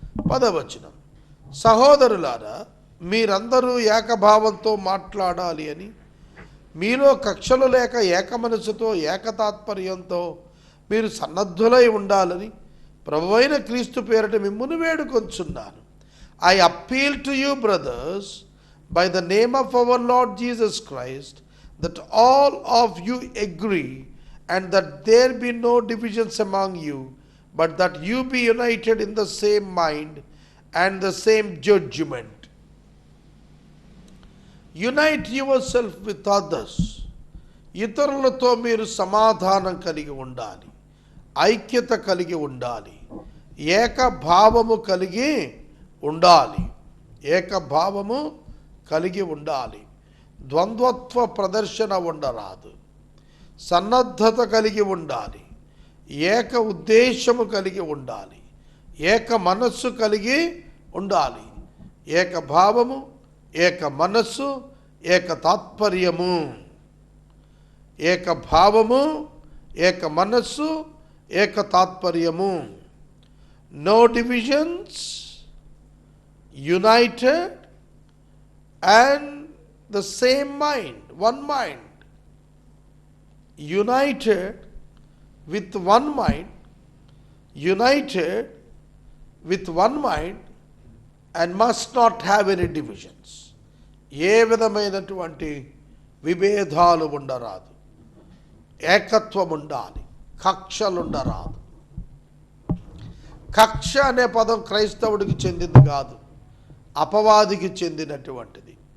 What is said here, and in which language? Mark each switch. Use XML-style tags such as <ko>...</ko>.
<te>10వ వచనం, సహోదరులారా, మీరందరూ ఏకభావంతో మాట్లాడాలి అని, మీలో కక్షలు లేక ఏక మనసుతో ఏకతాత్పర్యంతో మీరు సన్నద్ధులై ఉండాలని ప్రభువైన క్రీస్తు పేరిట మిమ్మును వేడుకొంచున్నాను.</te> <en>I appeal to you, brothers, by the name of our Lord Jesus Christ, that all of you agree, and that there be no divisions among you, but that you be united in the same mind and the same judgment. Unite yourself with others.</en> <te>ఇతరులతో మీరు సమాధానం కలిగి ఉండాలి, ఐక్యత కలిగి ఉండాలి, ఏకభావము కలిగి ఉండాలి, ఏకభావము కలిగి ఉండాలి. ద్వంద్వత్వ ప్రదర్శన ఉండరాదు. సన్నద్ధత కలిగి ఉండాలి, ఏక ఉద్దేశము కలిగి ఉండాలి, ఏక మనస్సు కలిగి ఉండాలి. ఏకభావము, ఏక మనస్సు, ఏక తాత్పర్యము. ఏకభావము, ఏక మనస్సు, ఏక తాత్పర్యము.</te> <en>No divisions, united and the same mind, one mind. United with one mind, united with one mind, and must not have any divisions.</en> <te>ఏ విధమైనటువంటి విభేదాలు ఉండరాదు, ఏకత్వం ఉండాలి, కక్షలు ఉండరాదు. కక్ష అనే పదం క్రైస్తవుడికి చెందింది కాదు, అపవాదికి చెందినటువంటిది.</te>